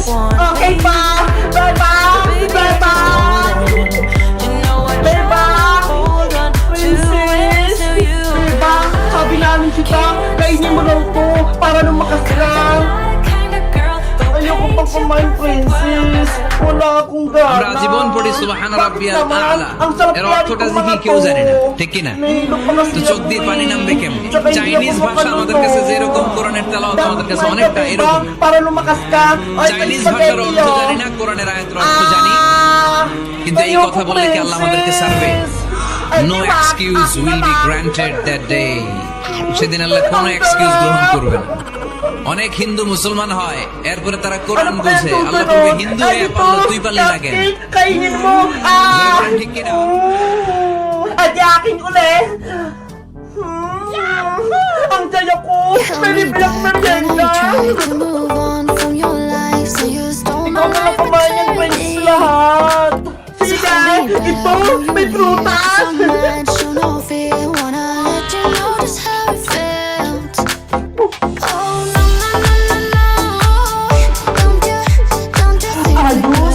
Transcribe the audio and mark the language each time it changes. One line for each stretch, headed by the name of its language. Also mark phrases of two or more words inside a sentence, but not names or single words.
Filipino: Okay pa! Bebang! Bebang! Bebang! Princess! Bebang! Sabi namin si Tang, kainin mo lang po para lumakas ka. Ayoko pang kumain, Princess. Wala akong gana.
Bangla: আমরা জীবন পড়ি
Arabic: سبحان ربي الأعلى.
Bangla: এর অর্থটা কি কেউ জানে না, ঠিক কি না? তো চোখ দিয়ে পানি নামবে কেমনে? চাইনিজ ভাষা আমাদের কাছে যেরকম কোরআনের তেলাওয়াত আমাদের কাছে অনেকটা এরকম।
Filipino: Para lumakas ka.
Bangla: চাইনিজ ভাষার অর্থ জানি না, কোরআনের আয়াতের অর্থ জানি, কিন্তু এই কথা বললে কি আল্লাহ আমাদেরকে ছাড়বে?
English: no excuse will be granted that day.
Bangla: সেদিন আল্লাহ কোনো এক্সকিউজ গ্রহণ করবে না। অনেক হিন্দু মুসলমান হয়, এরপরে তারা কোরআন বোঝে, আল্লাহ বলবে হিন্দু হয়ে পারলো, তুই পারলি না কেন?
Filipino: Kainin mo!
Bangla: ঠিক কিনা?
Filipino: Adyakin ulit! Ang saya ko! May libreng merienda! Ikaw na lang kumain ng Princess lahat! Sige! Ito! May prutas! Ayos!